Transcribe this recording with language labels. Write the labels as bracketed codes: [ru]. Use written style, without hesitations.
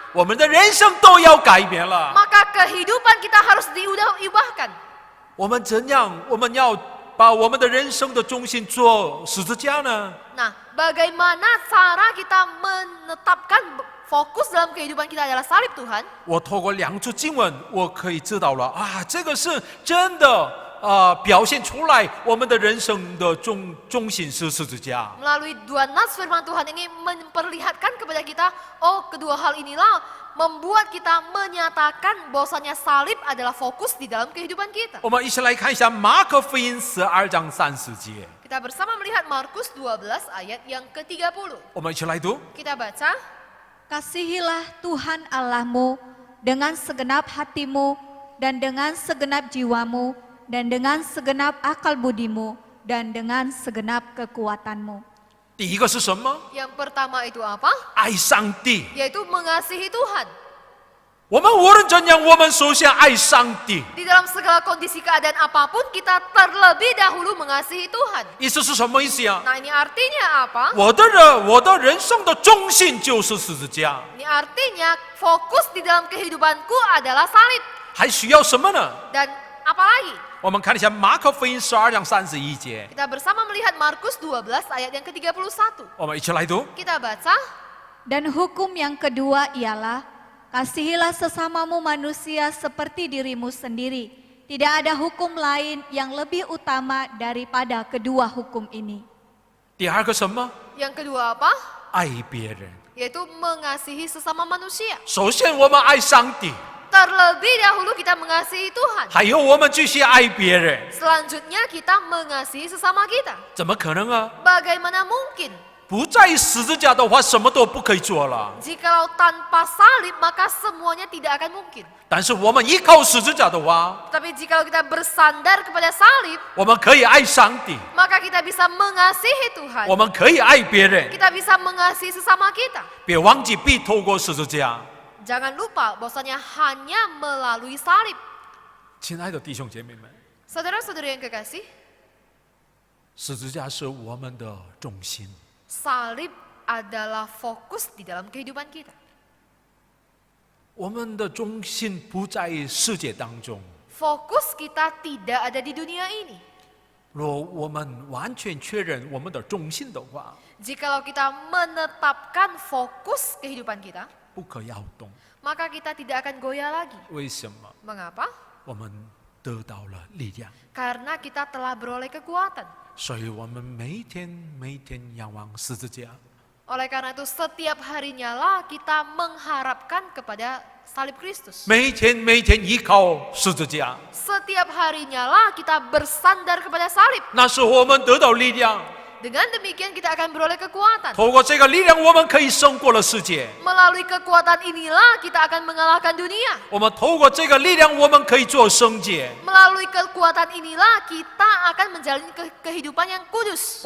[zh] 我们的人生都要改变了。 [id] maka kehidupan kita harus diubahkan. [zh] 我们怎样？我们要把我们的人生的中心做十字架呢？ [id] Nah, bagaimana cara kita menetapkan fokus dalam kehidupan kita adalah salib Tuhan? [zh] 我透过2处经文，我可以知道了啊，这个是真的表现出来我们的人生的中心是十字架。 [id] Melalui 2 nas firman Tuhan ini memperlihatkan kepada kita, oh kedua hal inilah membuat kita menyatakan bahwasanya salib adalah fokus di dalam kehidupan kita. [zh] 我们一起来看一下马可福音12章30节， [id] Kita bersama melihat Markus 12 ayat yang ke-30. [zh] 我们一起来读。 [id] Kita baca, Kasihilah Tuhan Allahmu dengan segenap hatimu dan dengan segenap jiwamu dan dengan segenap akal budimu dan dengan segenap kekuatanmu. [zh] 第一个是什么？ [id] yang pertama itu apa? [zh] 爱上帝。 [id] Yaitu mengasihi Tuhan. [zh] 我们无论怎样，我们首先爱上帝。 [id] Di dalam segala kondisi keadaan apapun, kita terlebih dahulu mengasihi Tuhan. [zh] 意思是什么意思啊？ [id] Nah, ini artinya apa? [zh] 我的人生的中心就是十字架， [id] Ini artinya fokus di dalam kehidupanku adalah salib. [zh] 还需要什么呢？ [id] Dan apa lagi? [zh] 我们看一下马可福音12章31节， [id] Kita bersama melihat Markus 12 ayat yang ke-31. [zh] 我们一起来读。 [id] Kita baca, Dan hukum yang kedua ialah, kasihilah sesamamu manusia seperti dirimu sendiri. Tidak ada hukum lain yang lebih utama daripada kedua hukum ini. [zh] 第二个什么？ [id] yang kedua apa? [zh] 爱别人。 [id] Yaitu mengasihi sesama manusia. [zh] 首先我们爱上帝， [id] Terlebih dahulu kita mengasihi Tuhan. [zh] 还有我们继续爱别人， [id] Selanjutnya kita mengasihi sesama kita. [zh] 怎么可能啊？ [id] Bagaimana mungkin? [zh] 不在十字架的话，什么都不可以做了。 [id] Jikalau tanpa salib, maka semuanya tidak akan mungkin. [zh] 但是我们依靠十字架的话， [id] Tapi jikalau kita bersandar kepada salib, [zh] 我们可以爱上帝， [id] maka kita bisa mengasihi Tuhan. [zh] 我们可以爱别人。 [id] Kita bisa mengasihi sesama kita. [zh] 别忘记必透过十字架。 [id] Jangan lupa bahwasanya hanya melalui salib. [zh] 亲爱的弟兄姐妹们， [id] Saudara-saudara yang kekasih, [zh] 十字架是我们的中心。 [id] salib adalah fokus di dalam kehidupan kita. [zh] 我们的中心不在世界当中。 [id] Fokus kita tidak ada di dunia ini. [zh] 若我们完全确认我们的中心的话， [id] Jikalau kita menetapkan fokus kehidupan kita, [zh] 不可摇动。 [id] maka kita tidak akan goyah lagi. [zh] 为什么？ [id] Mengapa? [zh] 我们得到了力量， [id] Karena kita telah beroleh kekuatan. [zh] 所以我们每一天仰望十字架。 [id] Oleh karena itu setiap harinya lah kita mengharapkan kepada salib Kristus. [zh] 每一天依靠十字架， [id] Setiap harinya lah kita bersandar kepada salib. [zh] 那是我们得到力量。 [id] Dengan demikian kita akan beroleh kekuatan. [zh] 透过这个力量，我们可以胜过了世界。 [id] Melalui kekuatan inilah kita akan mengalahkan dunia. [zh] 我们透过这个力量，我们可以做圣洁。 [id] Melalui kekuatan inilah kita akan menjalani kehidupan yang kudus.